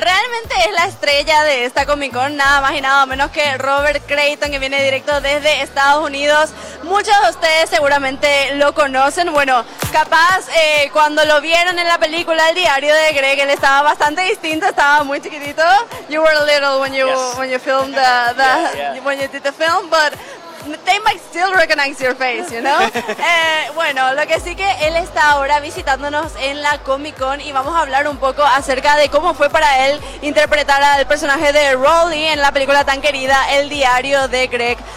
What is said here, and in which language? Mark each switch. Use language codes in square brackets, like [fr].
[es] Realmente es la estrella de esta Comic-Con, nada más y nada menos que Robert Creighton, que viene directo desde Estados Unidos. Muchos de ustedes seguramente lo conocen. Bueno, capaz cuando lo vieron en la película El Diario de Greg, él estaba bastante distinto, estaba muy chiquitito. [en] You were little when you, yes, when you filmed the yeah. when you did the film, but they might still recognize your face, you know? [es] Bueno, lo que sí que él está ahora visitándonos en la Comic-Con y vamos a hablar un poco acerca de cómo fue para él interpretar al personaje de Rolly en la película tan querida El Diario de Greg.